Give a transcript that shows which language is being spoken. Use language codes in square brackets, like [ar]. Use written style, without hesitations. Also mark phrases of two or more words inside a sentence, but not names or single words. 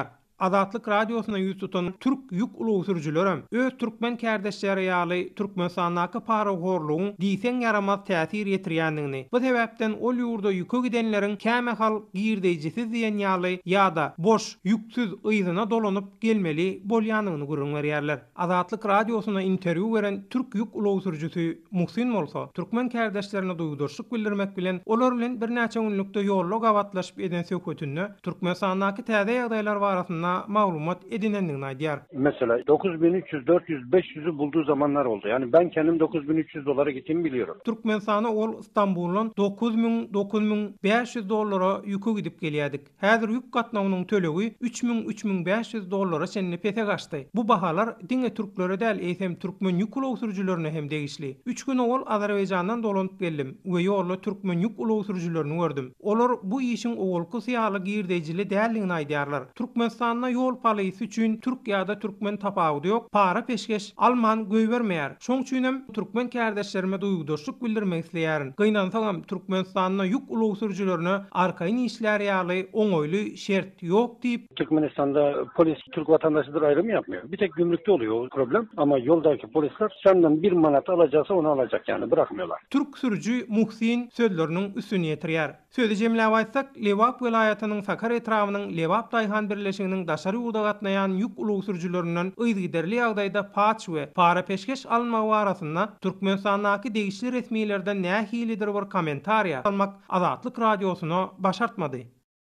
[tk] Azatlyk radiosuna ýüz tutan türk ýük ulow sürüjülerem öz türkmen kärdeşleri ýaly Türkmenistanaky paraxorlugyň diýsen yaramaz täsir ýetirýändigini, bu sebäpden ol ýurda ýüke gidenleriň käme hal girdejisiz diýen ýaly ýa-da boş ýüksüz ýyzyna dolanyp gelmeli bolýanyny görüň berýärler. Azatlyk radiosuna interwiu beren türk ýük ulow sürüjüsi Muhsin bolsa, türkmen kärdeşlerine duýdurşyk bildirmek bilen olar bilen bir näçe günlükde ýolla gawatlaşyp eden söhbetini Türkmenistanaky täze ýagdaýlar barasynda maglumat edinendigini aýdýar. [tr] Mesela 9300, 400, 500'ü bulduğu zamanlar oldu. Yani ben kendim 9300 dolara gittiğimi biliyorum. [tk] Türkmenistan'a ol İstanbul'un 9000-9500 dolara ýüke gidip gelýärdik. Häzir ýük gatnawynyň tölegi 3000-3500 dolara senli pete gaçdy. Bu bahalar diňe türklere däl, eýsem türkmen ýük ulow sürüjülerine hem degişli. 3 gün ol Azerbaýjandan dolanyp geldim we ýolda türkmen ýük ulow sürüjülerini gördüm. Olar bu işiň owalky syýaly girdejili däldigini aýdýarlar. Türkmenistan yol palysi üçin Türkiýede türkmen tapawdy ýok, para peşkeş alman göýbermeýär. Şoň üçin hem türkmen kärdeşlerime duýgudurşyk bildirmek isleýärin. Gynansaňam Türkmenistanyň ýük ulow sürüjülerine arkaýyn işler ýaly oňoýly şert ýok diýip [tr] Türkmenistan'da polis Türk vatandaşıdır ayrımı yapmıyor. Bir tek gümrükte oluyor o problem ama yoldaki polisler senden 1 manat alacaksa onu alacak yani bırakmıyorlar. [tk] Türk sürücü Muhsin sözleriniň üstüne ýetirýär. Sözü jemläp aýtsak, Lewap welaýatynyň Sakarya etramynyň Lewap daýhan birleşiginiň daşary ýurda gatnaýan ýük ulow sürüjülerinden ýygyderli ýagdaýda paç we para peşkeş almagy barasynda Türkmenistanaky degişli resmiýetlerden nähilidir bir kommentariýa almak Azatlyk radiosuna başartmady.